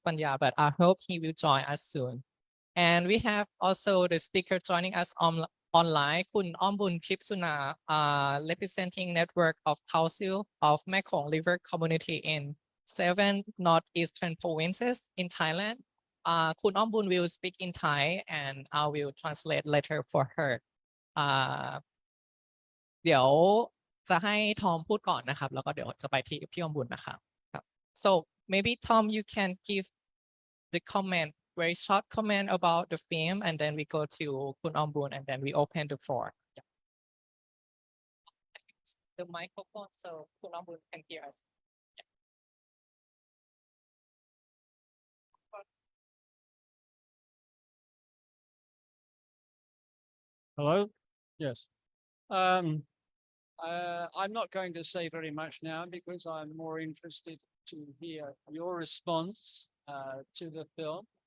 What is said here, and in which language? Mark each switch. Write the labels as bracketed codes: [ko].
[en] Panya, but I hope he will join us soon. And we have also the speaker joining us online, Kun Ombun Kipsuna, representing network of Council of Mekong River Community in 7 northeastern provinces in Thailand. Kun Ombun will speak in Thai and I will translate later for her. [th] เดี๋ยวจะให้ทอมพูดก่อนนะครับแล้วก็เดี๋ยวจะไปที่พี่อมบุญนะครับ [en] So maybe Tom you can give the comment, very short comment about the film, and then we go to Kun Ombun and then we open the floor. Yeah. The microphone so Kun Ombun can hear us. Yeah. Hello? Yes. I'm not going to say very much now because I'm more interested to hear your response to the film.